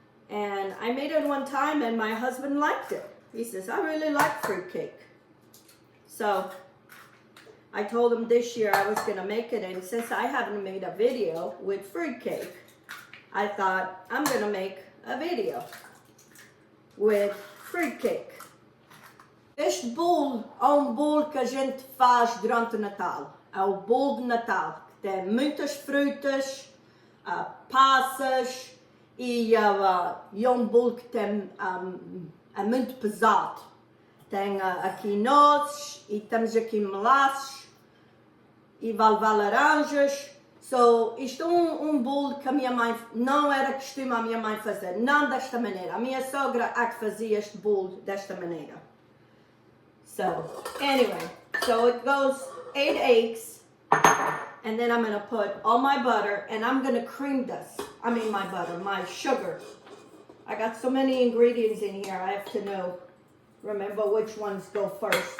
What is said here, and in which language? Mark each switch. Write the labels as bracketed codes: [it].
[en] And I made it one time and my husband liked it. He says, I really like fruit cake. So I told him this year I was going to make it, and since I haven't made a video with fruit cake, I thought I'm going to make a video with fruit cake. [pt] Este bolo é bolo que a gente faz durante o Natal. É o bolo de Natal, que tem muitas frutas, passas e é bolo que tem, é muito pesado. Tem aqui nozes e temos aqui melaços e vai levar laranjas. So, isto é bolo que a minha mãe não era costume a minha mãe fazer, não desta maneira. A minha sogra é que fazia este bolo desta maneira. [en] So, anyway, so it goes 8 eggs, and then I'm going to put all my butter, and I'm going to cream this. I mean my sugar. I got so many ingredients in here, I have to remember which ones go first.